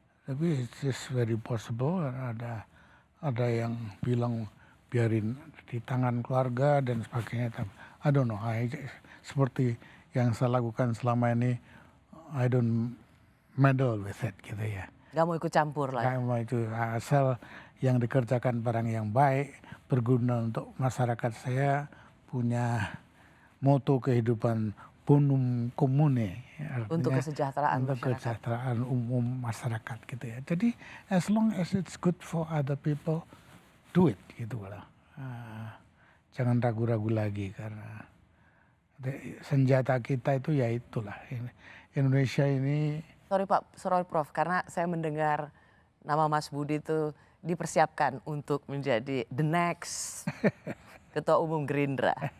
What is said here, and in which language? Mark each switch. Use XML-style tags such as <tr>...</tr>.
<id>Tapi</id> <en>it's just very possible.</en> <id>Ada yang bilang biarin di tangan keluarga dan sebagainya.</id> <en>I don't know.</en> <id>Seperti yang saya lakukan selama ini,</id> <en>I don't meddle with it</en> <id>gitu ya. Gak mau ikut campur lah. Gak mau itu, asal yang dikerjakan barang yang baik, berguna untuk masyarakat. Saya punya moto kehidupan bonum comune, Untuk kesejahteraan untuk masyarakat. kesejahteraan umum masyarakat gitu ya. Jadi</id> <en>as long as it's good for other people, do it</en> <id>gitu lah. Jangan ragu-ragu lagi, karena senjata kita itu ya itulah. Indonesia ini. Sorry Prof, karena saya mendengar nama Mas Budi itu dipersiapkan untuk menjadi</id> <en>the next</en> <id>ketua umum Gerindra.</id>